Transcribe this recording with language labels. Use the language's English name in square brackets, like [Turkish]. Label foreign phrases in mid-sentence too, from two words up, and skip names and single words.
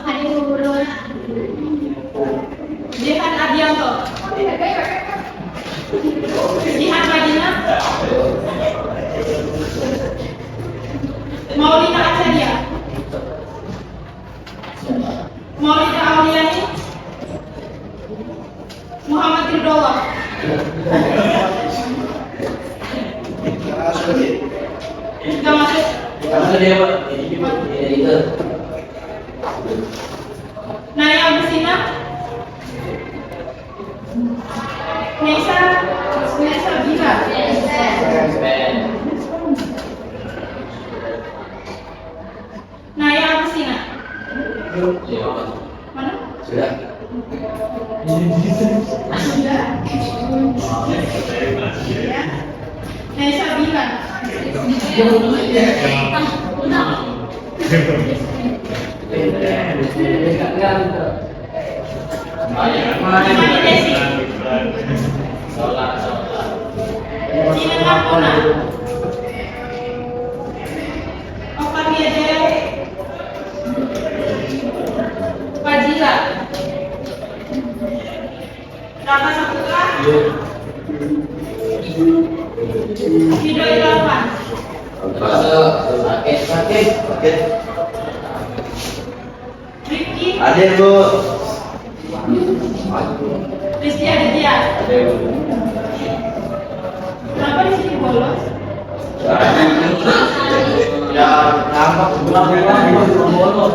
[Indonesian] Jehan Adianto? Jihan Madina? Maulina Acaria? Maulida Auliani? Muhammad Ridollah? Gak masuk? Naya Agustina? Nesa Bila? Naya Agustina? Mana? Sudah. Sudah? Ya. Nesa Bila? Sina Kapuna? Oktavia Jaya? Fajila? Raka Saputra? Hido Irfan? Sakit. Rifki? Hadir, Bu. Rizky Aditya? Kenapa di sini bolos? Ya, nampak bolos.